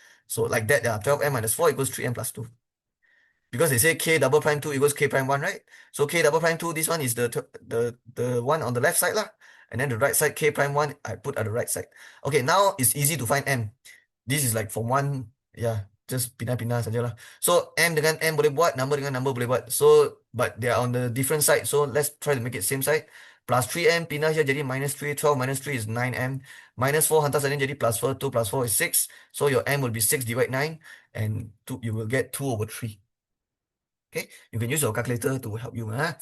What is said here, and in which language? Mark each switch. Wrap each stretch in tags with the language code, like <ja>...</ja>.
<en>So like that, 12m minus 4 equals 3m plus 2. Because they say k double prime 2 equals k prime 1, right? So k double prime 2, this one is the one on the left side lah. And then the right side, k prime 1, I put at the right side. Okay, now it's easy to find m. This is like from one, yeah, just</en> <ms>pindah-pindah saja lah. So m dengan m boleh buat, number dengan number boleh buat.</ms> <en>So, but they are on the different side. So let's try to make it same side. Plus 3m</en> <ms>pindah</ms> <en>here</en> <ms>jadi</ms> <en>-3. 12 minus 3 is 9m. -4</en> <ms>hantar sana jadi</ms> <en>+4. 2 plus 4 is 6. So your m will be 6 divide 9. And you will get 2/3. Okay, you can use your calculator to help you.</en>